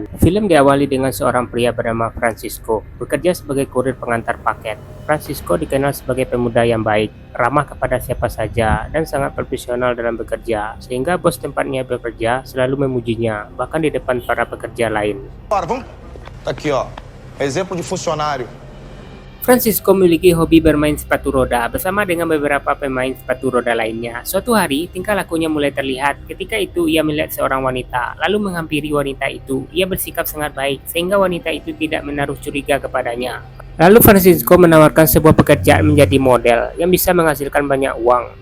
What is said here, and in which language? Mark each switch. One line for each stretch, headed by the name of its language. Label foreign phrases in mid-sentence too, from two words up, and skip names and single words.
Indonesian: Film diawali dengan seorang pria bernama Francisco, bekerja sebagai kurir pengantar paket. Francisco dikenal sebagai pemuda yang baik, ramah kepada siapa saja, dan sangat profesional dalam bekerja, sehingga bos tempatnya bekerja selalu memujinya, bahkan di depan para pekerja lain.
Portuguese: Vamos. Tá aqui, ó. Exemplo de funcionário.
Indonesian: Francisco memiliki hobi bermain sepatu roda bersama dengan beberapa pemain sepatu roda lainnya. Suatu hari, tingkah lakunya mulai terlihat. Ketika itu, ia melihat seorang wanita, lalu menghampiri wanita itu. Ia bersikap sangat baik, sehingga wanita itu tidak menaruh curiga kepadanya. Lalu Francisco menawarkan sebuah pekerjaan menjadi model yang bisa menghasilkan banyak uang.